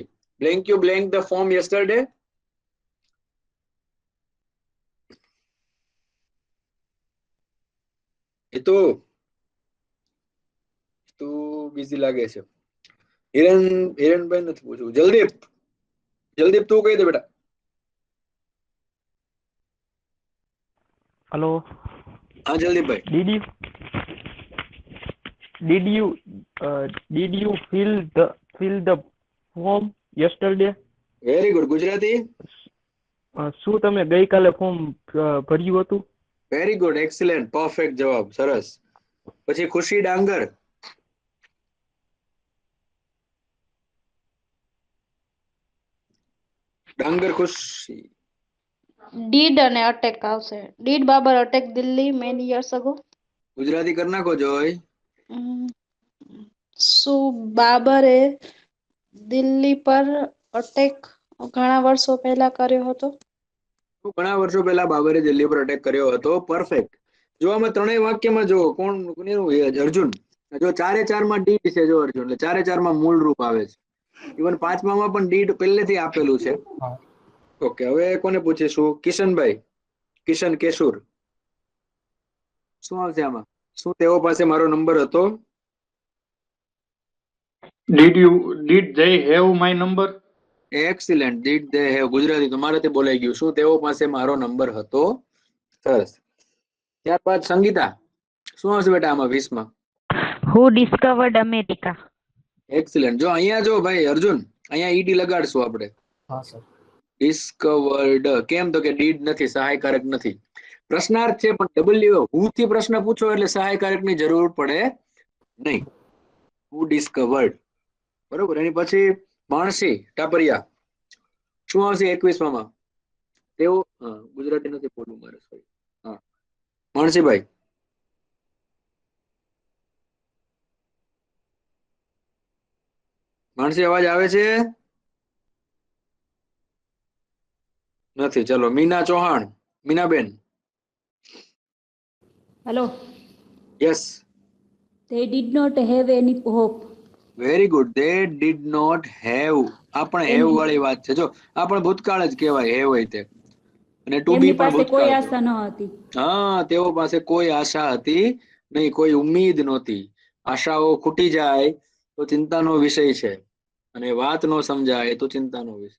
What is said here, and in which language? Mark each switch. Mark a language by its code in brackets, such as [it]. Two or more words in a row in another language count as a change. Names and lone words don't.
[en] blank you blank the form yesterday. [gu] એ તો તું બિઝી લાગે છે. હિરેનભાઈ નથી પૂછવું. જલદીપ, જલદીપ તું કહી દે બેટા. Hello. હા જલદીપભાઈ. [en] Did you fill the form yesterday? very good. [gu] ગુજરાતી. શું તમે ગઈકાલે ફોર્મ ભર્યું હતું? [en] very good, [gu] એક્સિલેન્ટ, પરફેક્ટ જવાબ. સરસ. પછી ખુશી ડાંગર. ડાંગર ખુશી. Did અને અટેક આવશે. [en] Did Babar attack Delhi many years ago? [gu] ગુજરાતી કરી નાખો જોય. શું બાબરે દિલ્હી પર અટેક ઘણા વર્ષો પહેલા કર્યો હતો? ઘણા વર્ષો પહેલા બાબરે દિલ્હી પર અટેક કર્યો હતો. પરફેક્ટ. જો આમાં ત્રણેય વાક્યમાં જો કોણ અર્જુન. જો ચારે ચાર માં ડીડ છે. જો અર્જુન એટલે ચારે ચાર માં મૂળ રૂપ આવે છે. ઇવન પાંચમામાં પણ ડીડ પહેલેથી આપેલું છે. ઓકે, હવે કોને પૂછીશું? કિશનભાઈ, કિશન કેશુર. શું આવશે આમાં? શું તેઓ પાસે મારો નંબર હતો? [en] Did they have my number? [gu] એક્સિલેન્ટ. [en] did they have. [gu] ગુજરાતી તમારાથી બોલાઈ ગયું. શું તેઓ પાસે મારો નંબર હતો? સરસ. ત્યારબાદ સંગીતા, શું આવશે બેટા આમાં 20 માં? [en] Who discovered America? [gu] એક્સિલેન્ટ. જો અહીંયા જો ભાઈ અર્જુન, અહીંયા ઈડી લગાડશું આપણે. હા સર. ડિસ્કવર્ડ. કેમ તો કે ડીડ નથી, સહાયકારક નથી. પ્રશ્નાર્થ છે પણ [en] W who [gu] થી પ્રશ્ન પૂછો એટલે સહાયકારક ની જરૂર પડે નહીં. [en] who discovered. [gu] બરોબર. એની પછી માણસી ટાપરિયા, શું આવશે 21 માં? તેઓ ગુજરાતી નથી બોલવું મારે, સોરી. હા માણસીભાઈ. માણસી અવાજ આવે છે? નથી. ચલો મીના ચૌહાણ. મીનાબેન. Hello. યસ. [en] They did not have any hope. very good. they did not have. [gu] આ પણ હેવ વાળી વાત છે. જો આ પણ ભૂતકાળ જ કહેવાય, હેવ હોય તે. અને [en] to be [gu] એમની પણ પાસે કોઈ ભૂતકાળ. આશા ન હતી. હા, તેઓ પાસે કોઈ આશા હતી નહીં, કોઈ ઉમ્મીદ નહોતી. આશાઓ ખૂટી જાય તો ચિંતાનો વિષય છે, અને વાત નો સમજાય તો ચિંતાનો વિષય.